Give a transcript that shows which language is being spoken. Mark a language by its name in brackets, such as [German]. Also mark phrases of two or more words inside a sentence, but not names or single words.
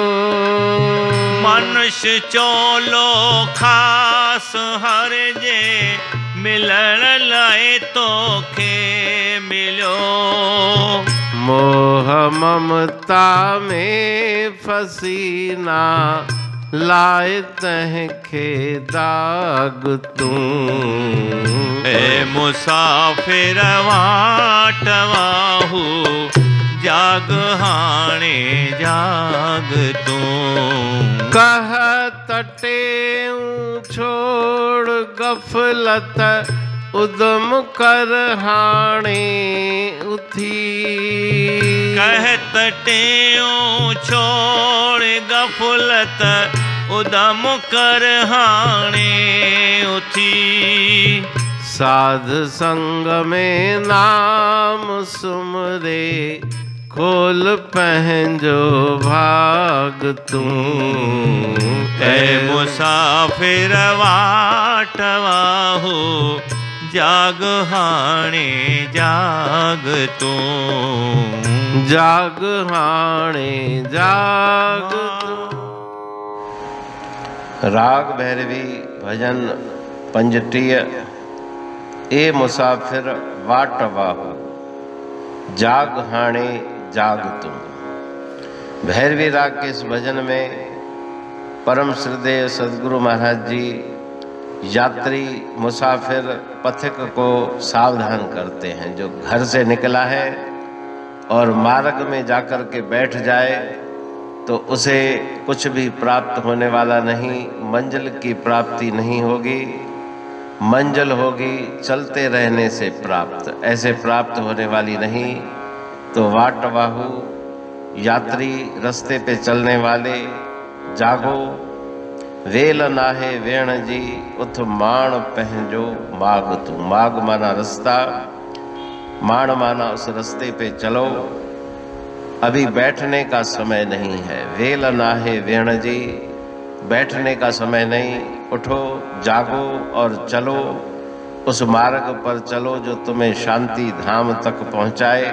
[Sindhi] मनुष्य चोलो खास हर जे मिलण लाइ तोखे मिलियो। मोह ममता में फसीना लाए तंहिंखे दाग तू। ऐ मुसाफिर वाट वाहू जाग हाणे जाग तू। कह तटेऊं छोड़ गफलत उदम कर हाणे उथी। कह तटेऊं छोड़ गफलत उदम कर हाणे उथी। साध संग में नाम सुमरे खोल पंहिंजो भाग तू। ऐ मुसाफिर वाट वाहू जाग हाणे जाग तू। जाग हाणे जाग तू। राग भैरवी भजन पंजटीय। ए मुसाफिर वाट वाहू। जाग हाणे जाग तुम। [Hindi] भैरवी राग के इस भजन में परम श्रद्धेय सदगुरु महाराज जी यात्री मुसाफिर पथिक को सावधान करते हैं। जो घर से निकला है और मार्ग में जाकर के बैठ जाए तो उसे कुछ भी प्राप्त होने वाला नहीं, मंजिल की प्राप्ति नहीं होगी। मंजिल होगी चलते रहने से प्राप्त, ऐसे प्राप्त होने वाली नहीं। तो वाटवाहु यात्री रास्ते पे चलने वाले, जागो [Sindhi] वेल नाहे वेण जी उथ माण पहंजो माग तू। [Hindi] माग माना रास्ता, माण माना उस रास्ते पे चलो। अभी बैठने का समय नहीं है। [Sindhi] वेल नाहे वेण जी, [Hindi] बैठने का समय नहीं। उठो, जागो और चलो, उस मार्ग पर चलो जो तुम्हें शांति धाम तक पहुंचाए।